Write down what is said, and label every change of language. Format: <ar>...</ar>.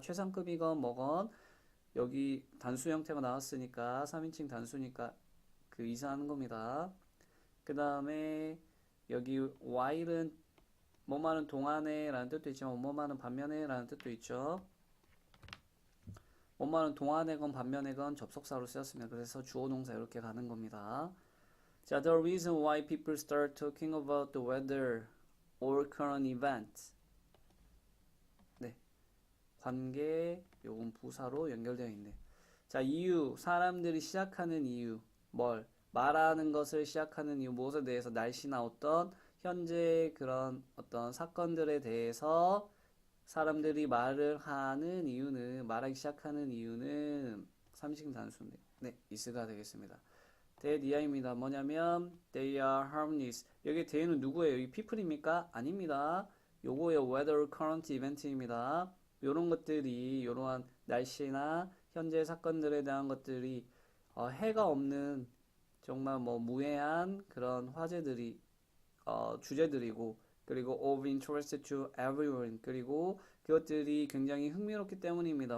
<ko>최상급이건 뭐건 여기 단수 형태가 나왔으니까 3인칭 단수니까 그 이사하는 겁니다. 그 다음에 여기 while은 뭐뭐하는 동안에 라는 뜻도 있지만 뭐뭐하는 반면에 라는 뜻도 있죠. 뭐뭐하는 동안에건 반면에건 접속사로 쓰였습니다. 그래서 주어 동사 이렇게 가는 겁니다.</ko> <en>자, the reason why people start talking about the weather or current events.</en> <ko>네, 관계 요건 부사로 연결되어 있네. 자, 이유 사람들이 시작하는 이유 뭘 말하는 것을 시작하는 이유 무엇에 대해서 날씨나 어떤 현재 그런 어떤 사건들에 대해서 사람들이 말을 하는 이유는 말하기 시작하는 이유는 삼식 단수인데 네, is가 되겠습니다. 대니아입니다. 뭐냐면</ko> <en>they are harmless.</en> <ko>여기 they는 누구예요? 이 people입니까? 아닙니다. 요거예요.</ko> <en>weather current event</en> <ko>입니다. 요런 것들이 요러한 날씨나 현재 사건들에 대한 것들이 해가 없는 정말 뭐 무해한 그런 화제들이 주제들이고 그리고</ko> <en>of interest to everyone</en> <ko>그리고 그것들이 굉장히 흥미롭기 때문입니다.</ko>